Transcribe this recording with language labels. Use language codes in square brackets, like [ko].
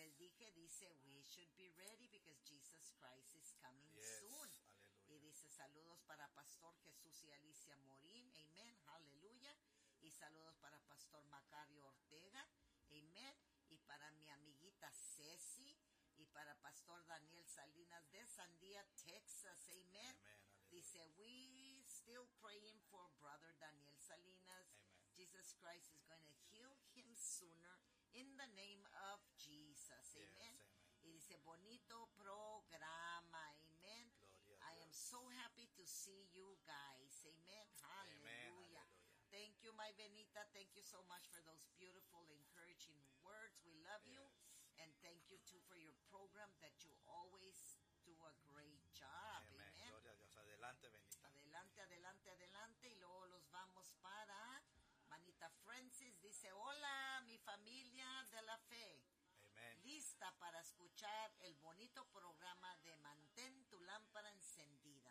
[es] Les dije, dice, [en] we should be ready because Jesus Christ is coming soon. Aleluya. [es] Y dice, saludos para Pastor Jesús y Alicia Morín. Amén. Aleluya. Y saludos para Pastor Macario Ortega. Amén. Y para mi amiguita Ceci, y para Pastor Daniel Salinas de Sandia, Texas, amén. [en] Dice, we still praying for Brother Daniel Salinas. Amen. Jesus Christ is going to heal him sooner in the name of Jesus, amén. Yes, amen. [es] Y dice, bonito programa, amén. Gloria, [en] I am so happy to see you guys, amén. Aleluya. Thank you, my Benita. Thank you so much for those beautiful, encouraging words. We love you. And thank you, too, for your program that you always do a great job. Amen. [es] Amen. Gloria a Dios. Adelante, Benita. Adelante, adelante, adelante. Y luego los vamos para Manita Francis. Dice, hola, mi familia de la fe. Amen. Lista para escuchar el bonito programa de Mantén tu Lámpara Encendida.